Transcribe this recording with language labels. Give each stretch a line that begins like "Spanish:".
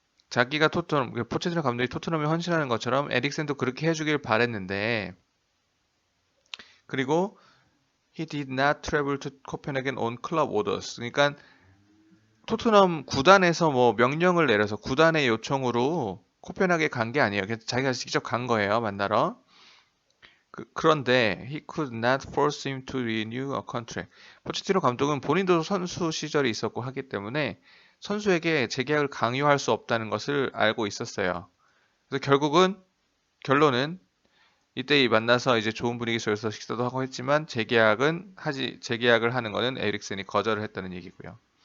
Korean: 자기가 포체티노 감독이 토트넘에 헌신하는 것처럼 에릭센도 그렇게 해주길 바랬는데, 그리고
English: he did not travel to Copenhagen on club orders.
Korean: 그러니까 토트넘 구단에서 뭐 명령을 내려서 구단의 요청으로 코펜하겐 간 게 아니에요. 그냥 자기가 직접 간 거예요, 만나러. 그런데
English: he could not force him to renew a contract.
Korean: 포체티노 감독은 본인도 선수 시절이 있었고 하기 때문에 선수에게 재계약을 강요할 수 없다는 것을 알고 있었어요. 그래서 결론은 이때 만나서 이제 좋은 분위기 속에서 식사도 하고 했지만 재계약을 하는 거는 에릭센이 거절을 했다는 얘기고요.